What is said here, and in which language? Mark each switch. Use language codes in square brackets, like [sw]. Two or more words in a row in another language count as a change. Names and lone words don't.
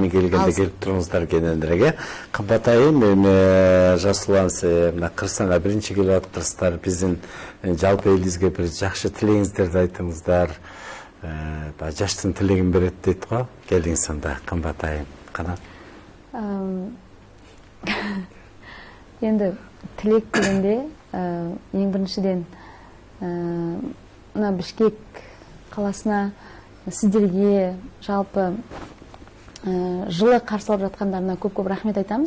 [ky] келгенде келип туруңуздар кенендирээге. Кымбат айым, эми Жасулан, мына Кыргызстанга биринчи келип атыптырсыздар. Биздин жалпы элибизге бир жакшы тилегиңиздерди айтыңыздар. Жаштын тилегин берет дейт го. Келиңиз анда, кымбат айым. Канат. [kk] Енді тилек дегенде ең біріншіден мына Бишкек қаласына сіздерге жалпы жылы қарсы алып жатқандарына көп рахмет айтамыз.